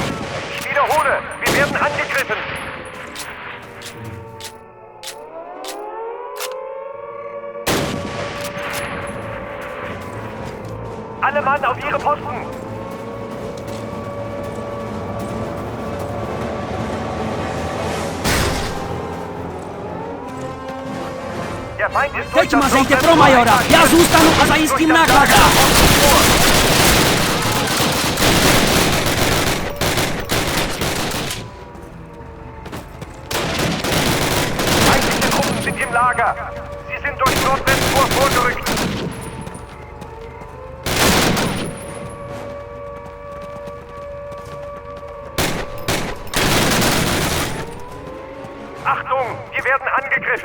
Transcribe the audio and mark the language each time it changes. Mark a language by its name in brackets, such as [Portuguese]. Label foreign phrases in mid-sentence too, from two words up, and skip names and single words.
[German] Ich wiederhole, wir werden angegriffen! Alle Mann auf ihre Posten! Der Feind ist durch [Czech] Teď [German] das [Czech] mazejte [German] Nordwesten [Czech] pro majora! [German] einmarschiert. [Czech] Já zůstanu a zajistím [German] Durch das [Czech] nákladák! [German] Lager nach Osten vor. Feindliche Truppen sind im Lager. Sie sind durch Nordwesttor vorgerückt. Achtung, wir werden angegriffen.